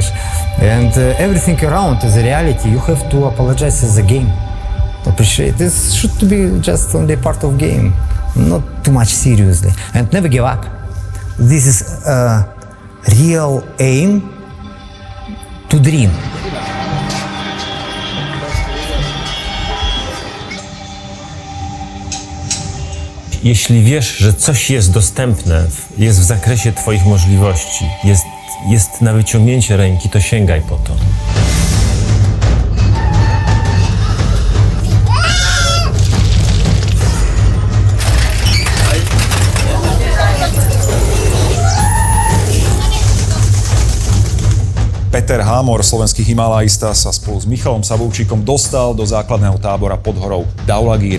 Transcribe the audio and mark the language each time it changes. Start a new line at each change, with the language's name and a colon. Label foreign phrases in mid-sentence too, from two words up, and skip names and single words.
English: And everything around is a reality. You have to apologize as a game. Appreciate this should be just only part of game, not too much seriously. And never give up. This is a real aim to dream.
Polish: Jeśli wiesz, że coś jest dostępne, jest w zakresie twoich możliwości, jest na wyciągnięcie ręki, to sięgaj po to.
Slovak: Peter Hámor, slovenský himalajista, sa spolu s Michalom Sabovčíkom dostal do základného tábora pod horou Dhaulagiri.